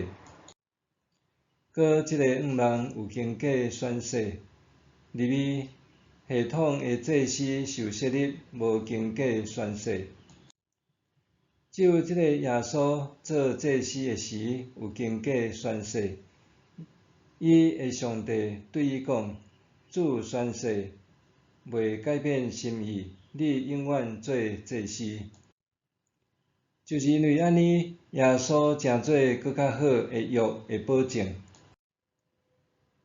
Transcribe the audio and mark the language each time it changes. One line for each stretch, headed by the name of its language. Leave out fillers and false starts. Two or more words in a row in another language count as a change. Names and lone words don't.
Min Nan Chinese: 搁这个愿望有经过宣誓，利未系统的祭司受设立无经过宣誓，只有这个耶稣做祭司的时有经过宣誓。伊的上帝对伊讲：主宣誓，袂改变心意，你永远做祭司。就是因为安尼，耶稣成做搁较好的约的保证。